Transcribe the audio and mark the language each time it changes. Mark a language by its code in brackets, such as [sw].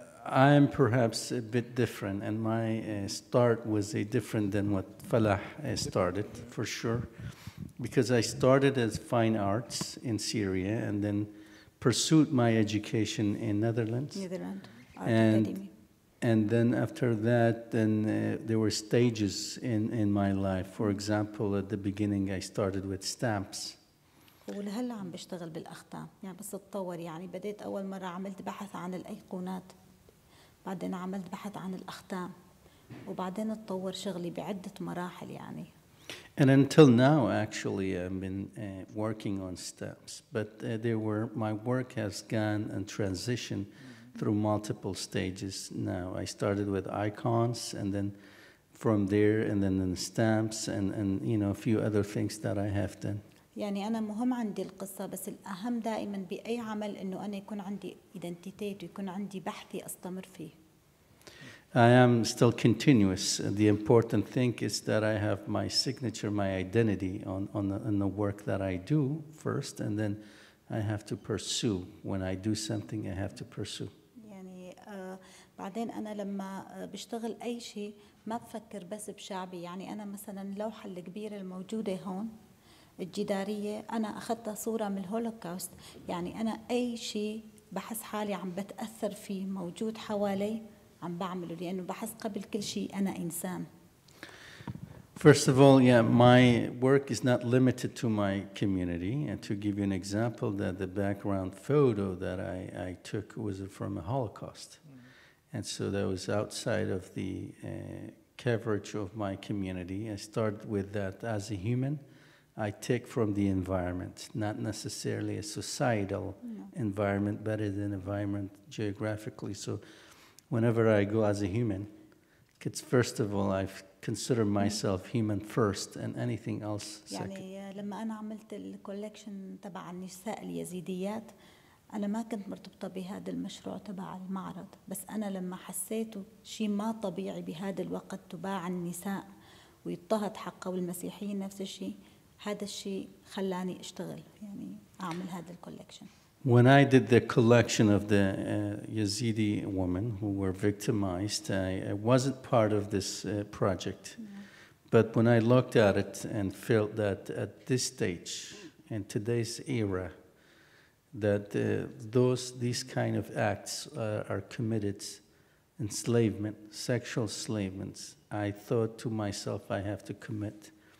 [en] I'm perhaps a bit different, and my start was different than what Falah started, for sure, because I started as fine arts in Syria and then pursued my education in Netherlands. Art Academy. And then after that, there were stages in my life. For example, at the beginning, I started with stamps. [ar] ولهلا عم بشتغل بالأختام، يعني بس اتطور. يعني بديت أول مرة عملت بحث عن الأيقونات، بعدين عملت بحث عن الأختام، وبعدين اتطور شغلي بعدة مراحل يعني. [en] And until now, actually, I've been working on stamps, but my work has gone and transitioned through multiple stages now. I started with icons, and then from there, and then stamps, and you know, a few other things that I have done. [ar] يعني أنا مهم عندي القصة، بس الأهم دائما بأي عمل إنه أنا يكون عندي identity ويكون عندي بحثي أستمر فيه. [en] I am still continuous. The important thing is that I have my signature, my identity on the work that I do first, and then I have to pursue. When I do something, I have to pursue. [ar] يعني بعدين أنا لما بشتغل أي شيء ما بفكر بس بشعبي. يعني أنا مثلا اللوحة الكبيرة الموجودة هون الجدارية أنا أخذتها صورة من الهولوكاست. يعني أنا أي شيء بحس حالي عم بتأثر فيه موجود حوالي عم بعمله، لأنه بحس قبل كل شيء أنا إنسان. [en] First of all, yeah, my work is not limited to my community. And to give you an example, that the background photo that I took was from a Holocaust. And so that was outside of the coverage of my community. I started with that as a human. I take from the environment, not necessarily a societal environment, but as an environment geographically. So whenever I go as a human, it's first of all, I consider myself human first and anything else second. [ar] يعني لما أنا عملت الكولكشن تبع النساء اليزيديات أنا ما كنت مرتبطة بهذا المشروع تبع المعرض، بس أنا لما حسيته شيء ما طبيعي بهذا الوقت تباع النساء ويضطهد حقه، والمسيحيين نفس الشيء، هذا الشيء خلاني أشتغل يعني أعمل هذا الكولكشن. [en] When I did the collection of the Yazidi women who were victimized, I wasn't part of this project. But when I looked at it and felt that at this stage, in today's era, that these kind of acts are committed, enslavement, sexual enslavement, I thought to myself, I have to commit.